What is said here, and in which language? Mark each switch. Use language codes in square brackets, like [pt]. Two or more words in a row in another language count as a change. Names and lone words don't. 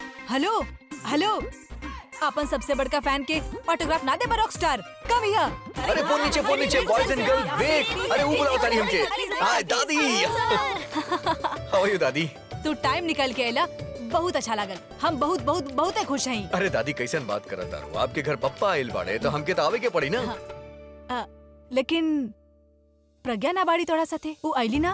[bho] हेलो हेलो अपन सबसे बड़का फैन के ऑटोग्राफ ना दे [en] rock star come here. [bho] अरे फोन नीचे [en] boys and girl wait. [bho] अरे वो बुलाओ तारी हमके। [en] Hi Dadi. How are you Dadi? [bho] तू टाइम निकल के आइला बहुत अच्छा लागल। हम बहुत बहुत बहुत खुश हैं। अरे दादी कैसन बात करत तारू? आपके घर पप्पा आइल बाड़े तो हमके तो आवे के पड़ी ना। लेकिन प्रज्ञा ना बाड़ी तोड़ा साथे वो आइली ना।